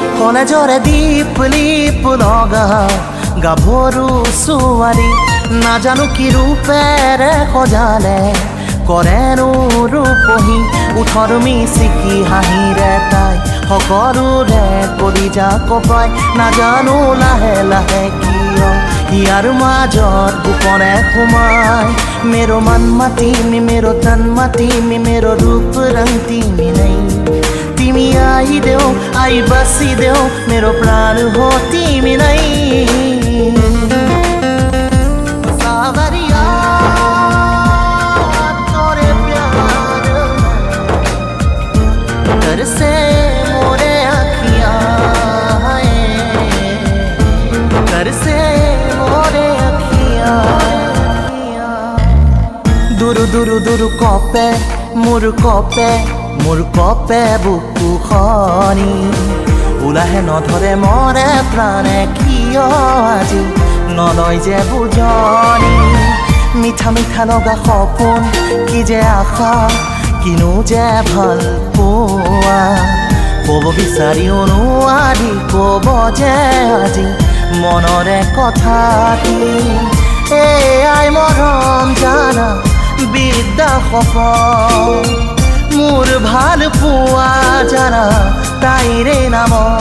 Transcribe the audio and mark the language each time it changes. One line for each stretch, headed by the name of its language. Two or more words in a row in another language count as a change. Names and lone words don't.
Assamese: কলেজৰে দীপ লিপ লগা গাভৰু ছোৱালী নাজানো কি ৰূপেৰে সজালে কৰেনো ৰূপহী উঠৰ মিচিকি হাঁহিৰে তাই সকলোৰে কলিজা কপাই নাজানো লাহে লাহে কিয় ইয়াৰ মাজত গোপনে সোমাই
Nepali: मेरो मन मतीमी मेरो तन मतीमी मेरो रूप रंग तिमी नै तिमी आइदेऊ आई बसिदेऊ मेरो प्राण हो तिमी नै सावरिया
Hindi: तोरे प्यार तरसे मोरे अखियां तरसे मोरे अखियां
Assamese: দুরু দুরু দুরু কপে মোৰ কপে বুকুখনি ওলাহে নধৰে মৰে প্ৰাণে কিয় আজি নলয় যে বুজনি মিঠা মিঠা লগা সপোন কি যে আশা কিনো যে ভাল পোৱা ক'ব বিচাৰিও নোৱাৰি ক'ব যে আজি মনৰে কথা কি আই মৰম জানা বিদ্যা সপন মোৰ ভাল পোৱা জানা তাইৰে নাম